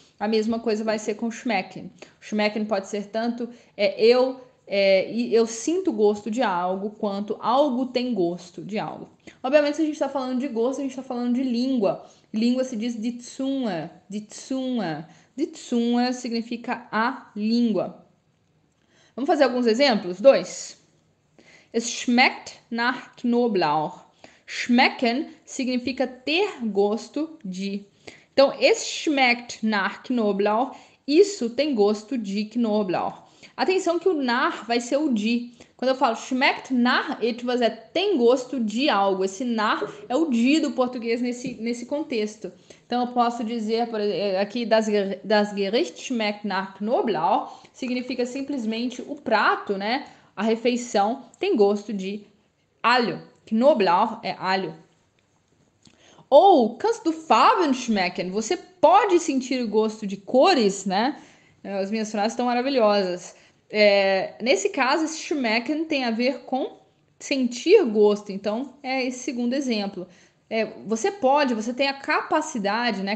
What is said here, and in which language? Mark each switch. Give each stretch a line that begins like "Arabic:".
Portuguese: A mesma coisa vai ser com o schmecken. O schmecken pode ser tanto eu sinto gosto de algo, quanto algo tem gosto de algo. Obviamente, se a gente está falando de gosto, a gente está falando de língua. Língua se diz die Zunge, die Zunge. Die Zunge significa a língua. Vamos fazer alguns exemplos? 2.
German: Es schmeckt nach Knoblauch.
Portuguese: Schmecken significa ter gosto de. Então,
German: es schmeckt nach Knoblauch,
Portuguese: isso tem gosto de Knoblauch. Atenção que o nach vai ser o de. Quando eu falo schmeckt nach etwas, tem gosto de algo. Esse nach é o de do português nesse contexto. Então, eu posso dizer, por exemplo, aqui,
German: das Gericht schmeckt nach Knoblauch,
Portuguese: significa simplesmente o prato, né? A refeição tem gosto de alho. Knoblauch é alho.
German: Ou, kannst du Farben schmecken?
Portuguese: Você pode sentir o gosto de cores, né? As minhas frases estão maravilhosas. Nesse caso, esse schmecken tem a ver com sentir gosto. Então, é esse segundo exemplo. Você tem a capacidade, né?